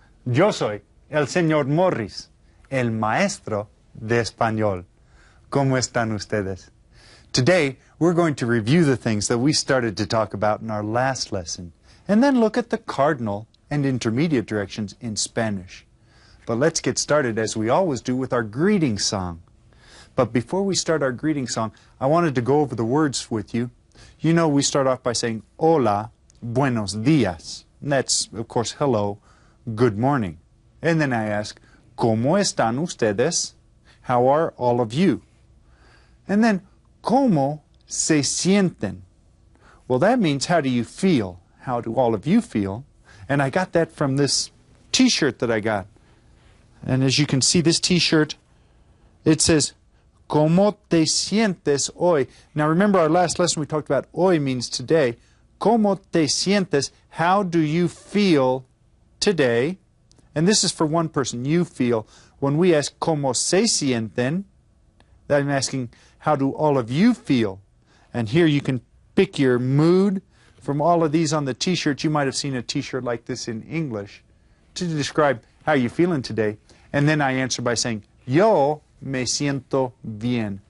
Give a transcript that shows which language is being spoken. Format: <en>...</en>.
<es>Yo soy el señor Morris, el maestro de español. ¿Cómo están ustedes?</es> <en>Today, we're going to review the things that we started to talk about in our last lesson, and then look at the cardinal and intermediate directions in Spanish. But let's get started, as we always do, with our greeting song. But before we start our greeting song, I wanted to go over the words with you. You know, we start off by saying,</en> <es>hola, buenos días.</es> <en>That's, of course, hello, good morning. And then I ask,</en> <es>¿Cómo están ustedes?</es> <en>How are all of you? And then,</en> <es>¿Cómo se sienten?</es> <en>Well, that means, how do you feel? How do all of you feel? And I got that from this T-shirt that I got. And as you can see, this T-shirt, it says,</en> <es>¿Cómo te sientes hoy?</es> <en>Now, remember our last lesson we talked about hoy means today.</en> <es>¿Cómo te sientes?</es> <en>How do you feel today? And this is for one person, you feel. When we ask</en> <es>¿Cómo se sienten?</es> <en>That I'm asking, how do all of you feel? And here you can pick your mood from all of these on the T-shirt. You might have seen a T-shirt like this in English to describe how you're feeling today. And then I answer by saying,</en> <es>Yo me siento bien.</es>